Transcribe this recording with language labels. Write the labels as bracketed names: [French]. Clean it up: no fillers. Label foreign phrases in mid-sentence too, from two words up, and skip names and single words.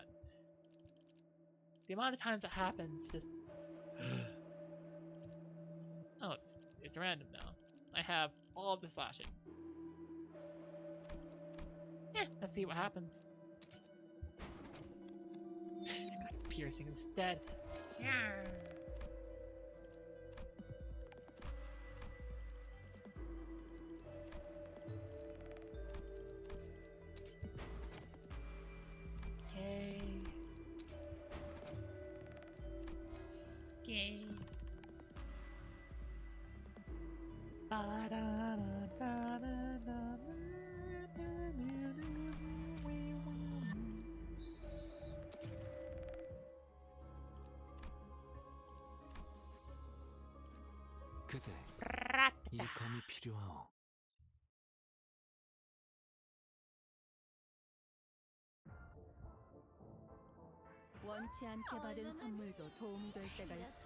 [English] The amount of times it happens just... oh, it's random now. I have all of the slashing. Yeah, let's see what happens. I got a piercing instead. Yeah. Okay. Okay. Ba-da-da-da. [Korean] 그대 이 검이 필요하오. 원치 않게 받은 선물도 도움이 될 때가 있지.